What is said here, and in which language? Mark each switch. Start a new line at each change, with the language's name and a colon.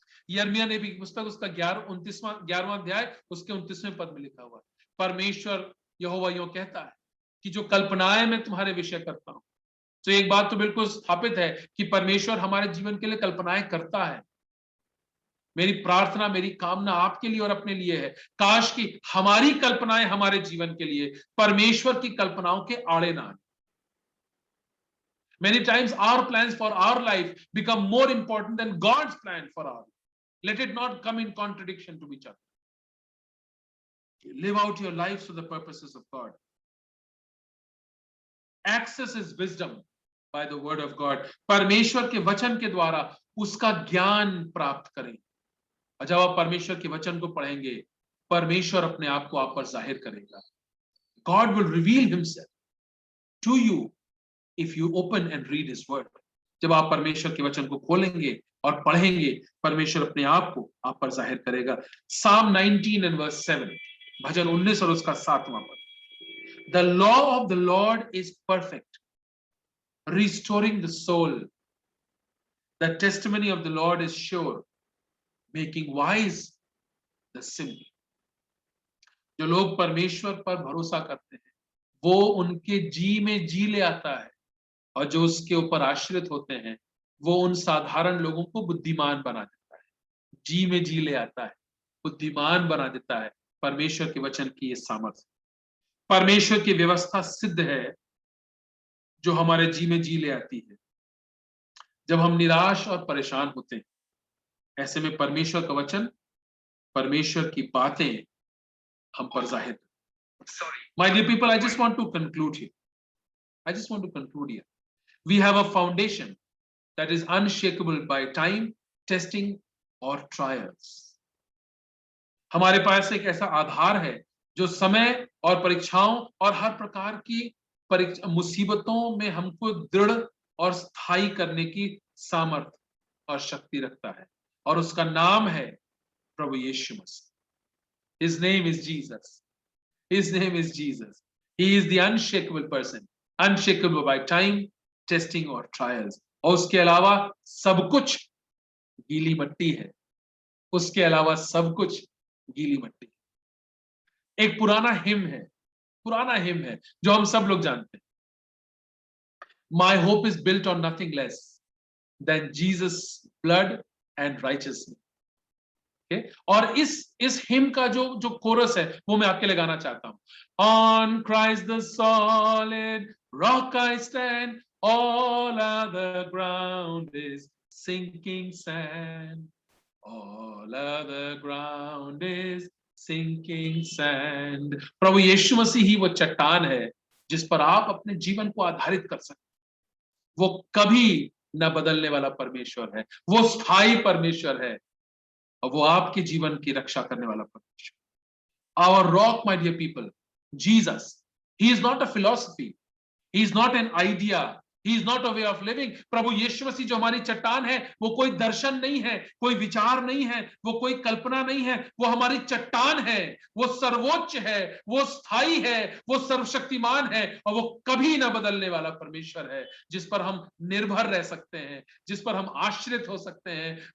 Hindi: यिर्मयाह नबी की पुस्तक, उसका 11वां अध्याय, उसके 29वें पद में लिखा हुआ, परमेश्वर यहोवा यूं कहता है कि जो कल्पनाएं मैं तुम्हारे विषय करता हूं। तो एक बात तो बिल्कुल स्थापित है कि परमेश्वर हमारे जीवन के लिए कल्पनाएं करता है। मेरी प्रार्थना, मेरी कामना आपके लिए और अपने लिए है, काश कि हमारी कल्पनाएं हमारे जीवन के लिए परमेश्वर की कल्पनाओं के आड़े ना आए।
English: Many times our plans for our life become more important than God's plan for our life. Let it not come in contradiction to each other. Live out your lives for the purposes of God. Access is wisdom by the word of God.
Hindi: परमेश्वर के वचन के द्वारा उसका ज्ञान प्राप्त करें। और जब आप परमेश्वर के वचन को पढ़ेंगे, परमेश्वर अपने आप को आप पर जाहिर करेगा।
English: God will reveal himself to you if you open and read his word.
Hindi: जब आप परमेश्वर के वचन को खोलेंगे और पढ़ेंगे, परमेश्वर अपने आप को आप पर जाहिर करेगा।
English: Psalm 19 and verse 7,
Hindi: भजन 19 और उसका 7वां पद।
English: The law of the Lord is perfect, restoring the soul. The testimony of the Lord is sure, making wise the simple.
Hindi: जो लोग परमेश्वर पर भरोसा करते हैं, वो उनके जी में जी ले आता है, और जो उसके ऊपर आश्रित होते हैं, वो उन साधारण लोगों को बुद्धिमान बना देता है। जी में जी ले आता है, बुद्धिमान बना देता है। परमेश्वर के वचन की ये सामर्थ्य, परमेश्वर की व्यवस्था सिद्ध है जो हमारे जी में जी ले आती है। जब हम निराश और परेशान होते हैं, ऐसे में परमेश्वर का वचन, परमेश्वर की बातें हम पर जाहिर।
English: My dear people, I just want to conclude here. I just want to conclude here. We have a foundation that is unshakable by time, testing or trials.
Hindi: हमारे पास एक ऐसा आधार है जो समय और परीक्षाओं और हर प्रकार की मुसीबतों में हमको दृढ़ और स्थायी करने की सामर्थ्य और शक्ति रखता है, और उसका नाम है प्रभु यीशु मसीह।
English: His name is Jesus. His name is Jesus. He is the unshakable person, unshakable by time, testing or trials.
Hindi: और उसके अलावा सब कुछ गीली मट्टी है। उसके अलावा सब कुछ गीली मट्टी। एक पुराना हिम है जो हम सब लोग जानते हैं।
English: My hope is built on nothing less than Jesus' blood and righteousness. Okay?
Hindi: और इस हिम का जो कोरस है, वो मैं आपके लिए गाना चाहता हूं।
English: On Christ the solid rock I stand, all other ground is sinking sand. All other ground is sinking sand.
Hindi: प्रभु यीशु मसीह ही वो चट्टान है जिस पर आप अपने जीवन को आधारित कर सकते। वो कभी न बदलने वाला परमेश्वर है, वो स्थायी परमेश्वर है और वो आपके जीवन की रक्षा करने वाला परमेश्वर।
English: Our rock, my dear people, Jesus. He is not a philosophy. He is not an idea. He is not a way of living.
Hindi: प्रभु यीशु मसीह जो हमारी चट्टान है, वो कोई दर्शन नहीं है, कोई विचार नहीं है, वो कोई कल्पना नहीं है, वो हमारी चट्टान है, वो सर्वोच्च है, वो स्थायी है, वो सर्वशक्तिमान है और वो कभी ना बदलने वाला परमेश्वर है, जिस पर हम निर्भर रह सकते हैं, जिस पर हम आश्रित हो सकते हैं।